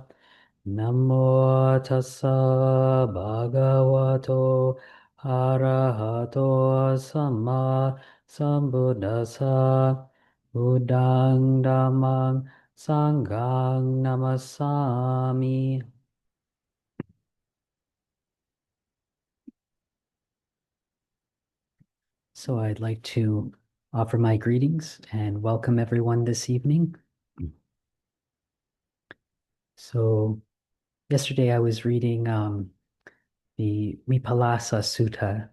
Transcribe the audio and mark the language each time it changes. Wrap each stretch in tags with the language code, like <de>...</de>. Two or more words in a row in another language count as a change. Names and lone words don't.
<pi>Namo tassa bhagavato arahato samma sambuddhassa. Buddhang Dhammang Sanghang Namasami.</pi> <en>So I'd like to offer my greetings and welcome everyone this evening. So yesterday I was reading the Vipallāsa Sutta.</en>